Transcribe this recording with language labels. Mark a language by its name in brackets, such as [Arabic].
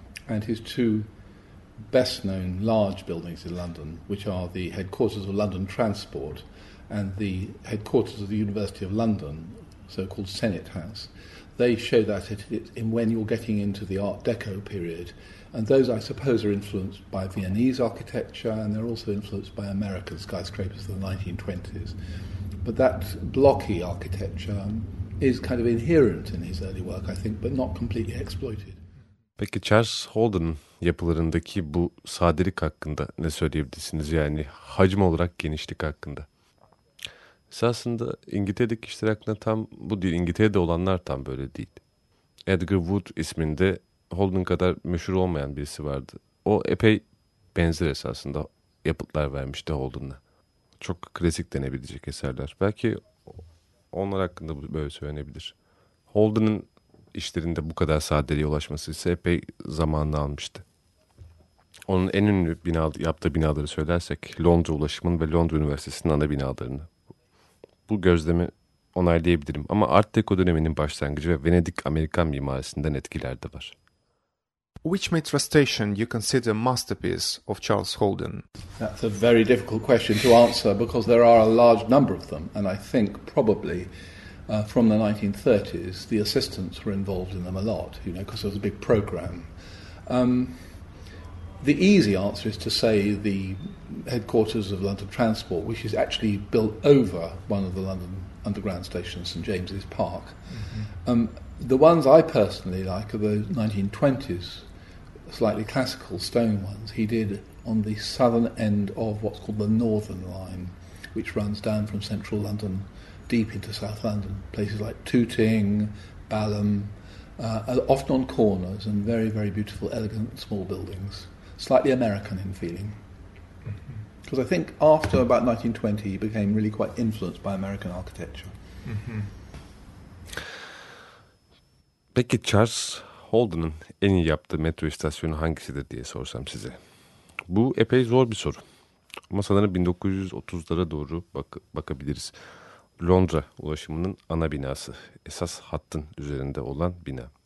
[English] And his two best-known large buildings in London, which are the headquarters of London Transport and the headquarters of the University of London, so-called Senate House, they show that in when you're getting into the Art Deco period. And those, I suppose, are influenced by Viennese architecture, and they're also influenced by American skyscrapers of the 1920s. But that blocky architecture is kind of inherent in his early work, I think, but not completely exploited. [Turkish] Peki Charles Holden yapılarındaki bu sadelik hakkında ne söyleyebilirsiniz? Yani hacim olarak genişlik hakkında. Esasında İngiltere'deki işler hakkında tam bu değil. İngiltere'de olanlar tam böyle değil. Edgar Wood isminde Holden kadar meşhur olmayan birisi vardı. O epey benzer esasında yapıtlar vermişti Holden'a. Çok klasik denebilecek eserler. Belki onlar hakkında böyle söylenebilir. Holden'ın işlerinde bu kadar sadeliğe ulaşması ise epey zamanını almıştı. Onun en ünlü bina, yaptığı binaları söylersek Londra Ulaşım'ın ve Londra Üniversitesi'nin ana binalarını. Bu gözlemi onaylayabilirim ama Art Deco döneminin başlangıcı ve Venedik Amerikan mimarisinden etkiler de var. [English] Which metro station you consider masterpiece of Charles Holden? That's a very difficult question to answer because there are a large number of them, and I think probably from the 1930s the assistants were involved in them a lot, you know, because it was a big program. The easy answer is to say the headquarters of London Transport, which is actually built over one of the London Underground stations, St James's Park. Mm-hmm. The ones I personally like are the 1920s, slightly classical stone ones. He did on the southern end of what's called the Northern Line, which runs down from central London deep into South London, places like Tooting, Balham, often on corners, and very, very beautiful, elegant small buildings. Slightly American in feeling. Because I think after about 1920 he became really quite influenced by American architecture. Mm-hmm. [Turkish] Peki Charles Holden'ın en iyi yaptığı metro istasyonu hangisidir diye sorsam size. Bu epey zor bir soru. Ama sanırım 1930'lara doğru bakabiliriz. Londra Ulaşımı'nın ana binası. Esas hattın üzerinde olan bina.